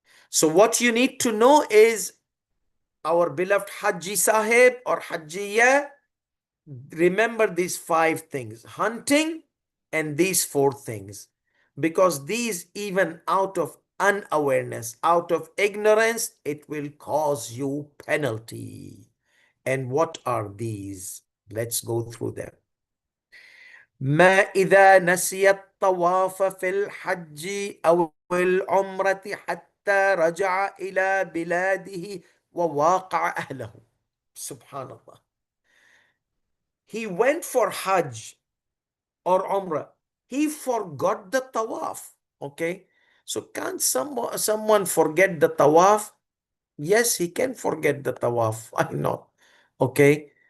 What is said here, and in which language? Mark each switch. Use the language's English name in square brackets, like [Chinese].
[English] So what you need to know is our beloved Hajji Sahib or Hajjiya, remember these 5 things: hunting and these 4 things, because these, even out of unawareness, out of ignorance, it will cause you penalty. And what are these? Let's go through them. [Arabic] ما إذا نسي الطواف في الحج أو العمرة حتى رجع إلى بلاده وواقع أهله. Subhanallah. [English] He went for Hajj or Umrah. He forgot the tawaf. Okay. So can't someone forget the tawaf? Yes, he can forget the tawaf. Why not? Okay.